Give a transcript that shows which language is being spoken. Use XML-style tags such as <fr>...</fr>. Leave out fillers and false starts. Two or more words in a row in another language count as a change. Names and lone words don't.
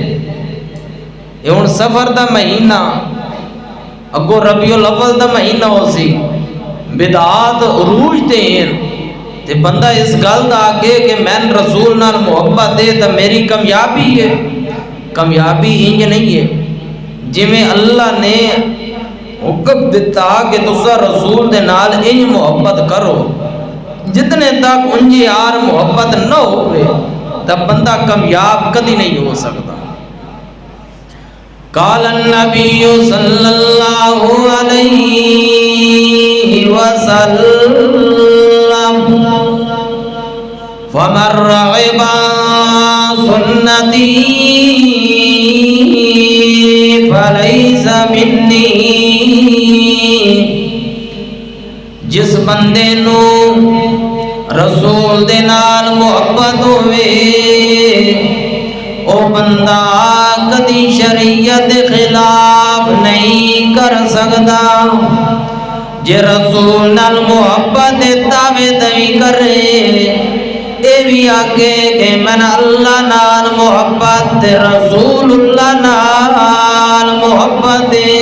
<pa>یہ ہن سفر دا مہینہ، اگو ربیع الاول دا مہینہ ہو سی، بدعات عروج تے ہیں، تے بندہ اس گل دا آگے کہ میں رسول نال محبت دے تو میری کامیابی ہے، کامیابی انج نہیں ہے، جی میں اللہ نے حکم دیتا کہ تسا رسول دے نال انج محبت کرو، جتنے تک انجی یار محبت نہ ہوئے تب بندہ کامیاب کدی نہیں ہو سکتا۔</pa> <ar>قال النبی صلی اللہ علیہ وسلم فَمَن رَغِبَ عَن سُنَّتِي فَلَيْسَ مِنِّي،</ar> <pa>جس بندے نو رسول دے نال محبت ہوئے او بندہ کدی شریعت خلاف نہیں کر سکتا، جے رسول نال محبت دعوے دعوی کرے، اے بھی آگے کہ من اللہ نال محبت رسول اللہ نال محبت</pa>